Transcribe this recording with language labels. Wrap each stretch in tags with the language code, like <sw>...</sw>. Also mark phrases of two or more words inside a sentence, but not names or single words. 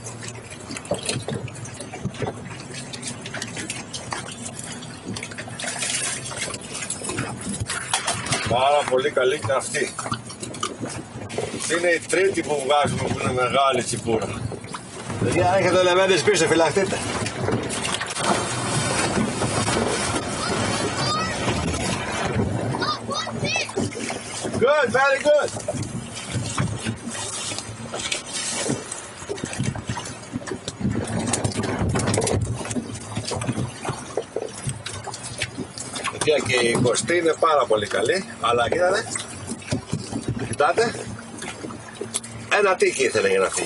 <el>Πάρα πολύ καλή και αυτή. Είναι η τρίτη που βγάζουμε που είναι μεγάλη τσιπούρα. Παιδιά έχετε λεβέντες πίσω, φυλαχτείτε.</el> <en>Good, very good.</en> <el>Και η κοστή είναι πάρα πολύ καλή, αλλά κοιτάτε, ένα τίκι ήθελε για να φύγει.</el>